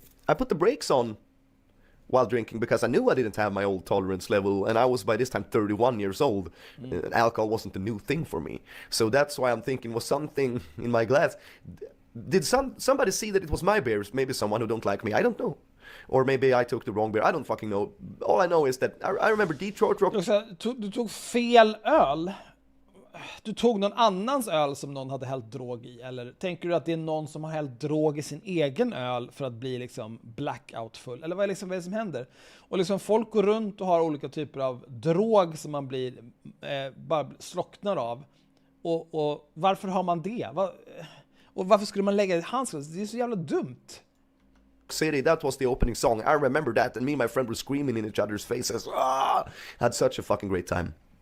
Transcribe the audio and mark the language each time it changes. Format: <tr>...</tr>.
<en>I put the brakes on while drinking because I knew I didn't have my old tolerance level, and I was by this time 31 years old. Alcohol wasn't a new thing for me. So that's why I'm thinking, was something in my glass? Did somebody see that it was my beer? Maybe someone who don't like me, I don't know. Or maybe I took the wrong beer, I don't fucking know. All I know is that I remember Detroit Rock...</en> <sv>Du tog fel öl. Du tog någon annans öl som någon hade hällt drog i, eller tänker du att det är någon som har hällt drog i sin egen öl för att bli liksom blackout full, eller vad är det som händer? Och liksom folk går runt och har olika typer av drog som man blir bara slocknar av, och varför har man det? Och varför skulle man lägga det i handskar? Det är så jävla dumt.</sv> <en>City, that was the opening song. I remember that, and me and my friend were screaming in each other's faces. Had such a fucking great time.</en>